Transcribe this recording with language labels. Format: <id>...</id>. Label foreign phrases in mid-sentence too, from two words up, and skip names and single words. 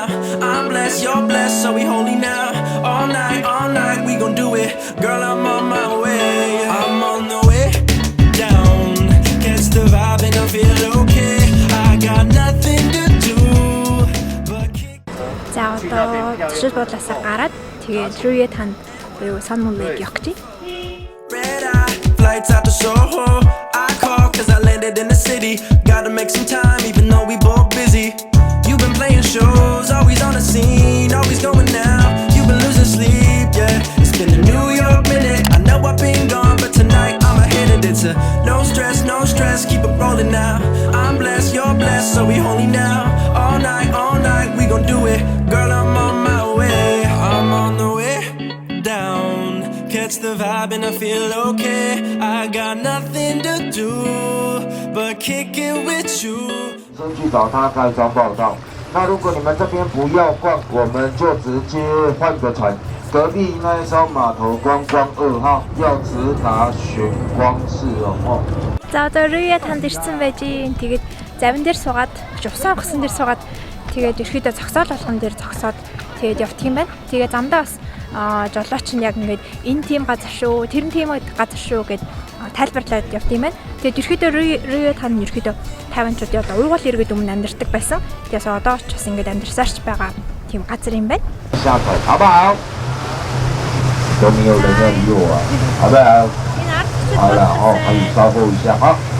<en>I'm blessed, you're blessed, so we holy now. All night, we gon' do it. Girl, I'm on my way. I'm on the way down. Catch the vibe and I feel okay. I got nothing to do but kick.</en> <mn>За одоо төсөл буудлаасаа гараад тэгээд Ryu Tan буюу Sun Moon Lake явах гэж.</mn> <en>Red eye, flights out to Soho. I call cause I landed in the city. Gotta make some time even though we both busy. You've been playing shows, always on the scene, always going out. You've been losing sleep, yeah. It's been a New York minute. I know I've been gone, but tonight I'ma hit it. It's a no stress, keep it rolling now. I'm blessed, you're blessed, so we holy now. All night, we gon' do it. Girl, I'm on my way. I'm on the way down. Catch the vibe and I feel okay. I got nothing to do but kick it with you.</en> <zh>先去找他盖章报道。那如果你们这边不要逛，我们就直接换个船。隔壁那一艘码头观光2号要直达玄光市哦。</zh> <mn>За одоо Ryu Tan ирсэн байж гин. Тэгээд завин дээр суугаад, усан онгоцон дээр суугаад тэгээд ерөөдөө зогсоол болгон дээр зогсоод тэгээд явдаг юм байна. Тэгээд замдаа бас жолооч нь яг ингээд энэ тийм газар шүү, тэр нь тийм газар шүү гэд тайлбарлаад явдаг юм байна. Тэгээд ерөөдөө Ryu Tan ерөөдөө Тайванчууд одоо уйгуул иргэд өмнө амьдардаг байсан. Тэгээс одоо ч бас ингээд амьдарсаарч байгаа тийм газар юм байна.</mn> <zh>下头好不好？都没有人要理我啊，好不好？好了哦，可以稍后一下哈。</zh>